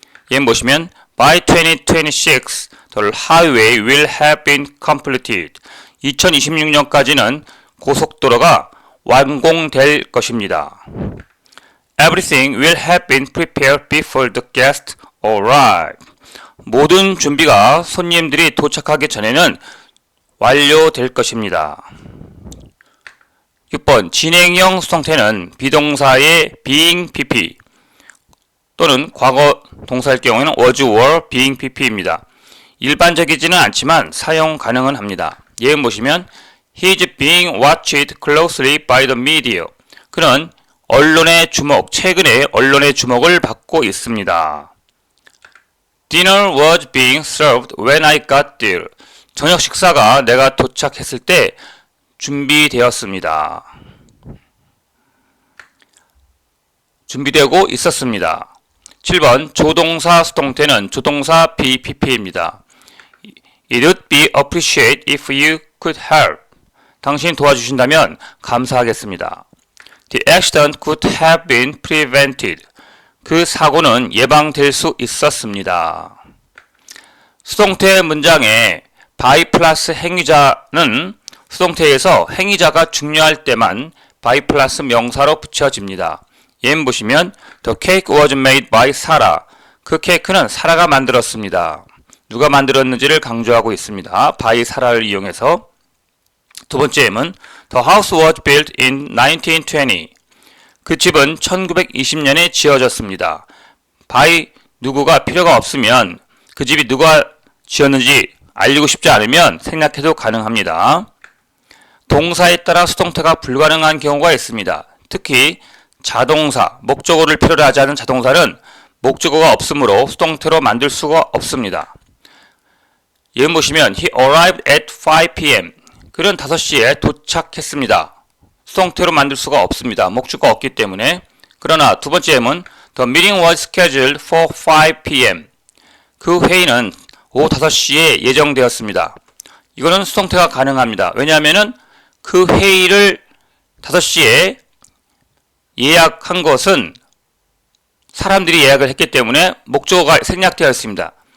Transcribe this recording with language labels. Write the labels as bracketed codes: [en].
[ko] 예문 보시면 [en] By 2026, the highway will have been completed. [ko] 2026년까지는 고속도로가 완공될 것입니다. [en] Everything will have been prepared before the guests arrive. [ko] 모든 준비가 손님들이 도착하기 전에는 완료될 것입니다. 6번 진행형 수동태는 비동사의 being pp 또는 과거 동사일 경우에는 was, were, being pp입니다. 일반적이지는 않지만 사용 가능은 합니다. 예문 보시면 [en] He's being watched closely by the media. [ko] 그는 언론의 주목, 최근에 언론의 주목을 받고 있습니다. [en] Dinner was being served when I got there. [ko] 저녁 식사가 내가 도착했을 때 준비되었습니다. 준비되고 있었습니다. 7번 조동사 수동태는 조동사 BPP입니다. [en] It would be appreciated if you could help. [ko] 당신이 도와주신다면 감사하겠습니다. [en] The accident could have been prevented. [ko] 그 사고는 예방될 수 있었습니다. 수동태 문장에 by 플러스 행위자는 수동태에서 행위자가 중요할 때만 by 플러스 명사로 붙여집니다. 예문 보시면 [en] The cake was made by Sarah. [ko] 그 케이크는 사라가 만들었습니다. 누가 만들었는지를 강조하고 있습니다. by 사라를 이용해서. 두 번째 예문 [en] The house was built in 1920. [ko] 그 집은 1920년에 지어졌습니다. by 누구가 필요가 없으면 그 집이 누가 지었는지 알리고 싶지 않으면 생략해도 가능합니다. 동사에 따라 수동태가 불가능한 경우가 있습니다. 특히 자동사, 목적어를 필요로 하지 않은 자동사는 목적어가 없으므로 수동태로 만들 수가 없습니다. 예문 보시면 [en] He arrived at 5 p.m. [ko] 그는 5시에 도착했습니다. 수동태로 만들 수가 없습니다. 목적어가 없기 때문에. 그러나 두 번째 예문 [en] The meeting was scheduled for 5 p.m. [ko] 그 회의는 오후 5시에 예정되었습니다. 이거는 수동태가 가능합니다. 왜냐하면 그 회의를 5시에 예약한 것은 사람들이 예약을 했기 때문에 목적어가 생략되어 있습니다.